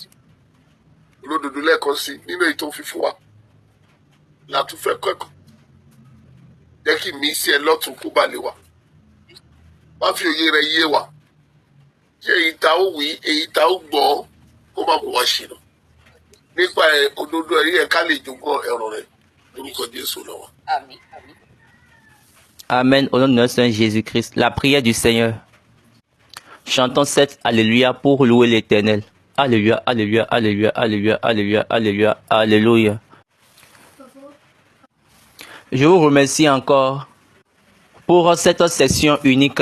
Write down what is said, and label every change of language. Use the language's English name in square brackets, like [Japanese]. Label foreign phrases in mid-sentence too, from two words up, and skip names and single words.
[Yoruba] olódodo lẹ́ẹ̀kan sí nínú èyí tó ń fi fún wa látúfẹ́ kẹ́kọ̀ọ́ jẹ́ kí mi sí ẹ lọ́tún kó bá lè wa wá fi òye rẹ yé wa ṣé èyí tá ó wí èyí tá ó gbọ́ kó má mú wa ṣìnà nípa òdodo ẹ̀rí ẹ̀ ká lè jogún ẹ̀rọ rẹ lórúkọ Jésù lọ́wọ́. Àmín, àmín. [French] Amen au nom de notre Seigneur Jésus-Christ. La prière du Seigneur. Chantons cette Alléluia pour louer l'Éternel. Alléluia, alléluia, alléluia, alléluia, alléluia, alléluia, alléluia. Je vous remercie encore pour cette session unique.